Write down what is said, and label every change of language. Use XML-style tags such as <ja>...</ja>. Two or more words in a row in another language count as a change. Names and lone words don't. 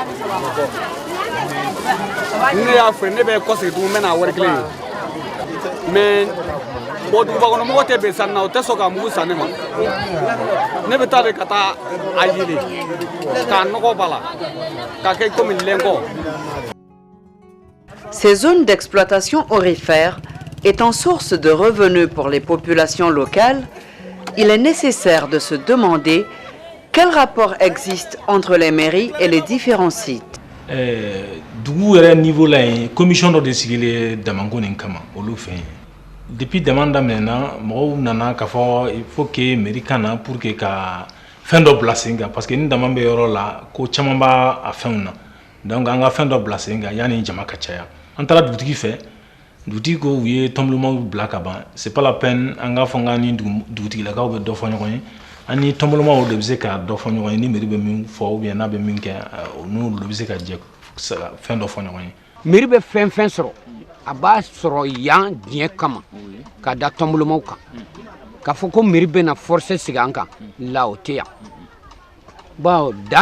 <bm>ne y'a feere ne bɛ kɔsegin tugun n bɛ n'a wari kelen ye mais bon duguba kɔnɔ mɔgɔ tɛ bɛn sanni na o tɛ sɔn ka mugu san ne ma ne bɛ taa de ka taa a yelen k'a nɔgɔ b'a la k'a kɛ komi lɛnkɔ.</bm> <fr>Ces zones d'exploitation aurifère étant source de revenus pour les populations locales, il est nécessaire de se demander quel rapport existe entre les mairies et les différents sites.</fr> <bm>Dugu yɛrɛ niveau la yen commission dɔ de sigilen Damanko nin kama olu fɛ yen depuis demande daminɛna mɔgɔw nana k'a fɔ</bm> <fr>il faut que</fr> <bm>mairie ka na</bm> <fr>pour que</fr> <bm>ka fɛn dɔ bila sen kan</bm> <fr>parce que</fr> <bm>ni dama bɛ yɔrɔ la ko caman b'a a fɛnw na donc an ka fɛn dɔ bila sen kan yanni jama ka caya an taara dugutigi fɛ dugutigi ko u ye tɔnbɔlɔmaw bila ka ban</bm> <fr>c'est pas la peine</fr> <bm>an ka fɔ k'an ni dugutigilakaw bɛ dɔ fɔ ɲɔgɔn ye an ni tɔnbɔlɔmaw de bɛ se ka dɔ fɔ ɲɔgɔn ye ni mairie bɛ min fɔ</bm> <fr>ou bien</fr> <bm>n'a bɛ min kɛ n'olu de bɛ se ka jɛ fɛn dɔ fɔ ɲɔgɔn ye. Mairie bɛ fɛn fɛn sɔrɔ a b'a sɔrɔ yan diɲɛ kama ka da tɔnbɔlɔmaw kan k'a fɔ ko mairie bɛ na forcer sigi an kan la o tɛ yan bon dan</bm>